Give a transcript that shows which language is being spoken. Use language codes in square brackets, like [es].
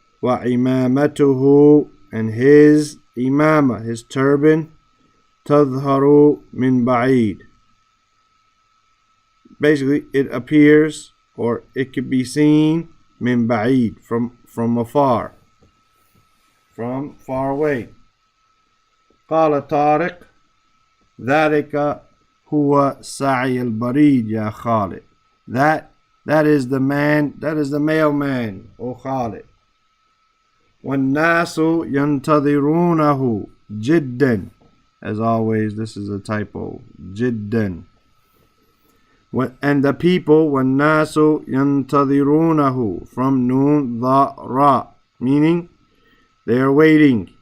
[en] وعمامته, and his imama, his turban, [ar] تظهر من بعيد. [en] Basically, it appears, or it could be seen, min ba'id, from afar, from far away. [ar] قال طارق ذلك هو سعي البريد يا خالد. [en] That is the man, that is the mailman, O Khalid. [ar] وَالنَّاسُ يَنْتَظِرُونَهُ جِدًّا. [en] As always, this is a typo. جِدًّا. And the people, [ar] وَالنَّاسُ يَنْتَظِرُونَهُ, [en] from noon, the, ra, meaning they are waiting.